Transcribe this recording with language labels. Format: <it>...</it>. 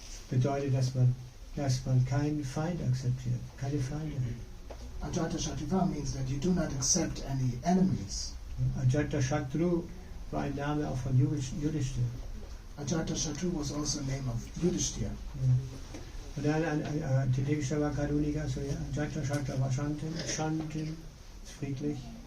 <de>Bedeutet, dass man keinen Feind akzeptiert, keine Feinde.</de> <en>Ajatashatruva means that you do not accept any enemies.</en> <de>Ajatashatru war ein Name auch von Yudhishthir.</de> <en>Ajatashatru was also a name of Yudhishthir.</en> <de>Und dann Titikshava Karunika, so Ajatashatruva Shantim, ist friedlich.</de>